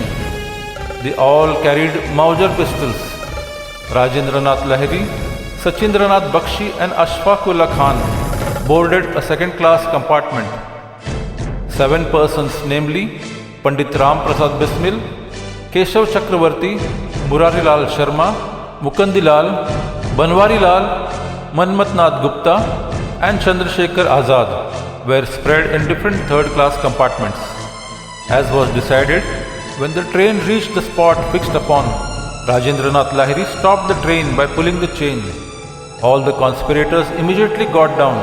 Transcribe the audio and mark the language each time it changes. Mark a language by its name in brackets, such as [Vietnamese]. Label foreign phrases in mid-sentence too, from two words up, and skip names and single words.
[English] They all carried Mauser pistols. Rajendranath Lahiri, Sachindranath Bakshi and Ashfaqullah Khan boarded a second-class compartment. 7 persons, namely Pandit Ram Prasad Bismil, Keshav Chakravarti, Murari Lal Sharma, Mukandi Lal, Banwari Lal, Manmat Nath Gupta and Chandrasekhar Azad were spread in different third-class compartments. As was decided, when the train reached the spot fixed upon, Rajendranath Lahiri stopped the train by pulling the chain. All the conspirators immediately got down.